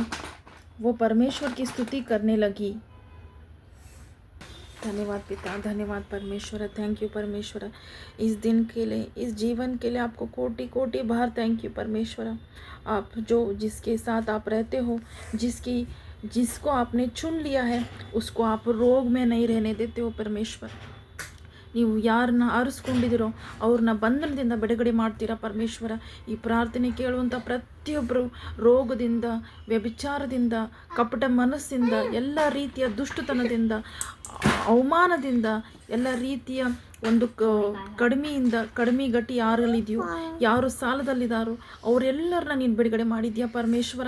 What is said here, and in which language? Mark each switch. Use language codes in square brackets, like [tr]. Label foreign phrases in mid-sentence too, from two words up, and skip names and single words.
[hi] वो परमेश्वर की स्तुति करने लगी। धन्यवाद पिता, धन्यवाद परमेश्वर, [en] thank you [hi] परमेश्वर, इस दिन के लिए, इस जीवन के लिए आपको कोटि कोटि बार [en] thank you [hi] परमेश्वर। आप जिसके साथ आप रहते हो, जिसको आपने चुन लिया है, उसको आप रोग में नहीं रहने देते हो परमेश्वर। [kn] ನೀವು ಯಾರನ್ನ ಆರಿಸ್ಕೊಂಡಿದ್ದೀರೋ ಅವ್ರನ್ನ ಬಂಧನದಿಂದ ಬಿಡುಗಡೆ ಮಾಡ್ತೀರಾ ಪರಮೇಶ್ವರ. ಈ ಪ್ರಾರ್ಥನೆ ಕೇಳುವಂಥ ಪ್ರತಿಯೊಬ್ಬರು ರೋಗದಿಂದ, ವ್ಯಭಿಚಾರದಿಂದ, ಕಪಟ ಮನಸ್ಸಿಂದ, ಎಲ್ಲ ರೀತಿಯ ದುಷ್ಟತನದಿಂದ, ಅವಮಾನದಿಂದ, ಎಲ್ಲ ರೀತಿಯ ಒಂದು ಕಡಿಮೆ ಗಟ್ಟಿ ಯಾರಲ್ಲಿದೆಯೋ, ಯಾರು ಸಾಲದಲ್ಲಿದ್ದಾರೋ ಅವರೆಲ್ಲರನ್ನ ನೀನು ಬಿಡುಗಡೆ ಮಾಡಿದ್ಯಾ ಪರಮೇಶ್ವರ.